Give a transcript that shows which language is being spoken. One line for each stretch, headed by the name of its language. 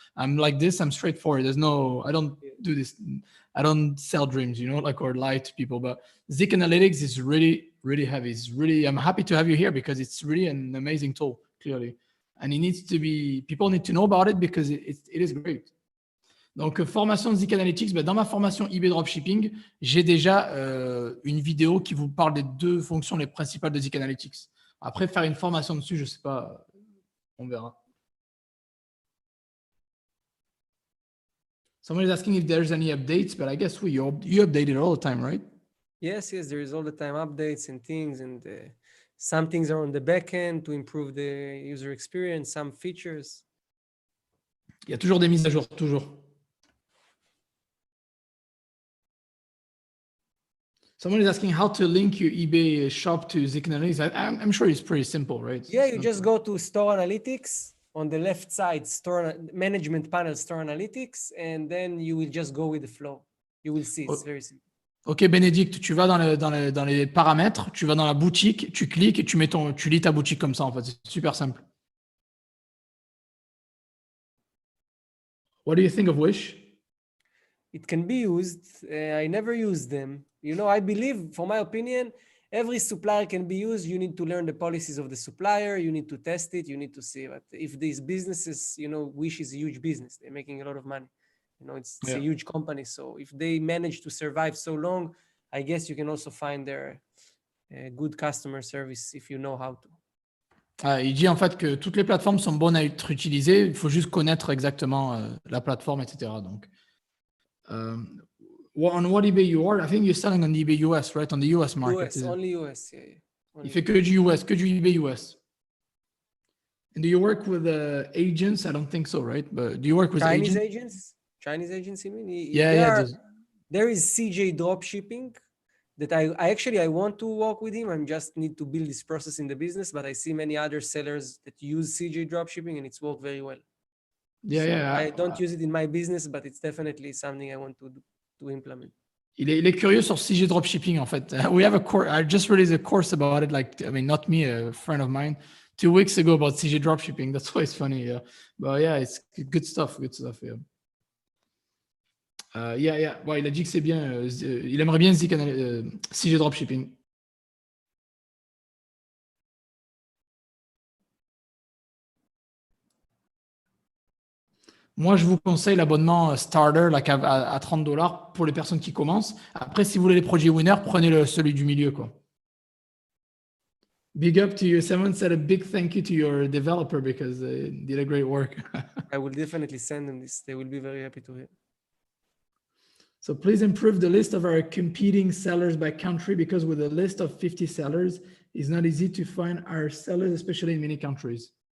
English: I'm like this, I'm straightforward. I don't do this. I don't sell dreams, or lie to people, but ZIK Analytics is really, really heavy. I'm happy to have you here because it's really an amazing tool, clearly. And people need to know about it because it is great.
French: Donc, formation de ZIK Analytics, dans ma formation eBay Dropshipping, j'ai déjà une vidéo qui vous parle des 2 fonctions les principales de ZIK Analytics. Après, faire une formation dessus, je ne sais pas, on verra.
English: Someone is asking if there's any updates, but I guess you update it all the time, right? Yes, there is all the time updates and things, and some things are on the back end to improve the user experience, some features.
French: Il y a toujours des mises à jour, toujours.
English: Someone is asking how to link your eBay shop to ZIK Analytics. I'm sure it's pretty simple, right? Yeah, you just go to Store Analytics on the left side, Store Management Panel, Store Analytics, and then you will just go with the flow. You will see, it's very simple.
French: Ok, Bénédicte, tu vas dans les paramètres, tu vas dans la boutique, tu cliques et tu lis ta boutique comme ça, en fait. C'est super simple.
English: What do you think of Wish? It can be used. I never used them. I believe, for my opinion, every supplier can be used. You need to learn the policies of the supplier. You need to test it. You need to see. But if these businesses, Wish is a huge business. They're making a lot of money. It's a huge company. So if they manage to survive so long, I guess you can also find their good customer service if you know how to.
French: Il dit en fait que toutes les plateformes sont bonnes à être utilisées. Il faut juste connaître exactement la plateforme, etc.
English: Donc, on what eBay you are? I think you're selling on eBay US, right? On the US market. US, only US, yeah.
French: Il fait que du US, que du eBay US.
English: And do you work with agents? I don't think so, right? But do you work with Chinese agents? Chinese agents, you mean? Yeah. There is CJ Dropshipping that I want to work with him. I just need to build this process in the business, but I see many other sellers that use CJ Dropshipping and it's worked very well. Yeah. I don't use it in my business, but it's definitely something I want to implement.
French: Il est curieux sur CJ Dropshipping, en fait.
English: We have a course. I just released a course about it. Not me, a friend of mine, 2 weeks ago about CJ Dropshipping. That's why it's funny. Yeah. But yeah, it's good stuff. Yeah.
French: Ouais, il a dit que c'est bien. Il aimerait bien CJ Dropshipping. Moi, je vous conseille l'abonnement Starter à $30 pour les personnes qui commencent. Après, si vous voulez les produits winner, prenez celui du milieu, quoi.
English: Big up to you. Someone said a big thank you to your developer because they did a great work. I will definitely send them this. They will be very happy to hear. So please improve the list of our competing sellers by country, because with a list of 50 sellers, it's not easy to find our sellers, especially in many countries.